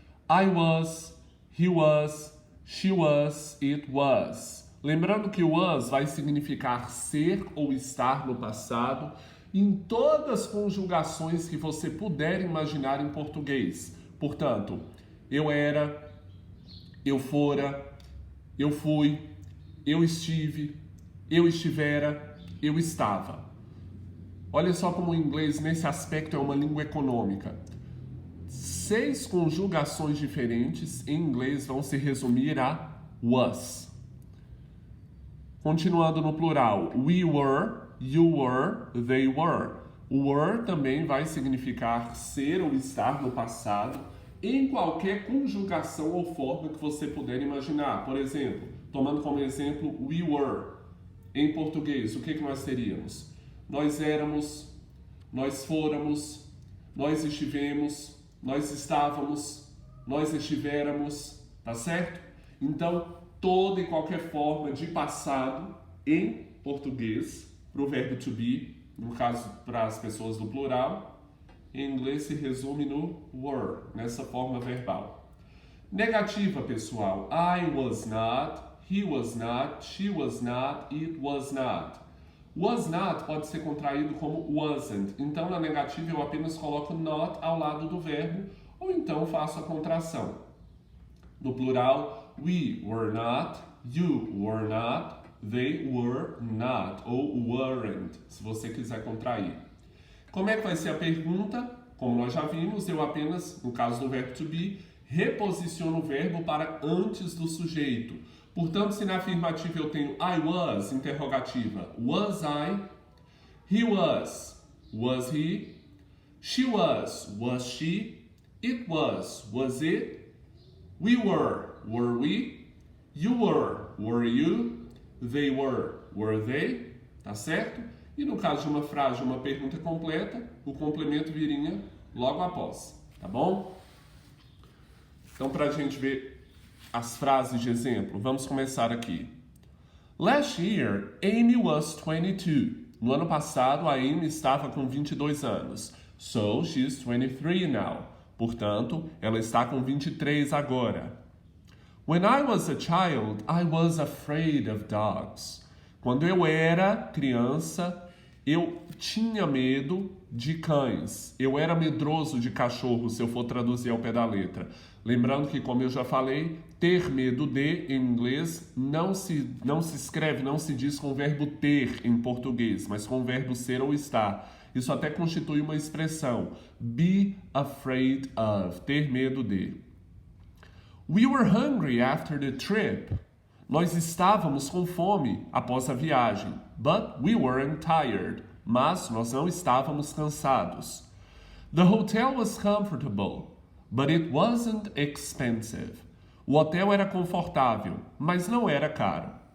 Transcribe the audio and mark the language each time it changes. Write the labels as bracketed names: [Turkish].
[English] I was, he was, she was, it was. [Portuguese] Lembrando que o was vai significar ser ou estar no passado em todas as conjugações que você puder imaginar em português. Portanto, eu era, eu fora, eu fui, eu estive, eu estivera, eu estava. Olha só como o inglês, nesse aspecto, é uma língua econômica. 6 conjugações diferentes em inglês vão se resumir a was. Continuando no plural, [English] we were, you were, they were. [Portuguese] O were também vai significar ser ou estar no passado, em qualquer conjugação ou forma que você puder imaginar. Por exemplo, tomando como exemplo [English] we were. [Portuguese] Em português, o que nós teríamos? Nós éramos, nós fôramos, nós estivemos, nós estávamos, nós estivéramos, tá certo? Então, toda e qualquer forma de passado em português, para o verbo to be, no caso para as pessoas do plural, em inglês se resume no were, nessa forma verbal. Negativa, pessoal. [English] I was not, he was not, she was not, it was not. [Portuguese] Was not pode ser contraído como wasn't. Então, na negativa, eu apenas coloco not ao lado do verbo, ou então faço a contração. No plural, [English] we were not, you were not, they were not, [Portuguese] ou [English] weren't, [Portuguese] se você quiser contrair. Como é que vai ser a pergunta? Como nós já vimos, eu apenas, no caso do verbo to be, reposiciono o verbo para antes do sujeito. Portanto, se na afirmativa eu tenho [English] I was, [Portuguese] interrogativa, [English] was I? He was he? She was she? It was it? We were we? You were you? They were they? [Portuguese] Tá certo? E no caso de uma frase, uma pergunta completa, o complemento viria logo após, tá bom? Então, para a gente ver as frases de exemplo, vamos começar aqui. [English] Last year, Amy was 22. [Portuguese] No ano passado, a Amy estava com 22 anos. [English] So, she's 23 now. [Portuguese] Portanto, ela está com 23 agora. [English] When I was a child, I was afraid of dogs. [Portuguese] Quando eu era criança, eu tinha medo de cães. Eu era medroso de cachorro, se eu for traduzir ao pé da letra. Lembrando que, como eu já falei, ter medo de, em inglês, não se escreve, não se diz com o verbo ter em português, mas com o verbo ser ou estar. Isso até constitui uma expressão. [English] Be afraid of. [Portuguese] Ter medo de. [English] We were hungry after the trip. [Portuguese] Nós estávamos com fome após a viagem. [English] But we weren't tired. [Portuguese] Mas nós não estávamos cansados. [English] The hotel was comfortable, but it wasn't expensive. [Portuguese] O hotel era confortável, mas não era caro.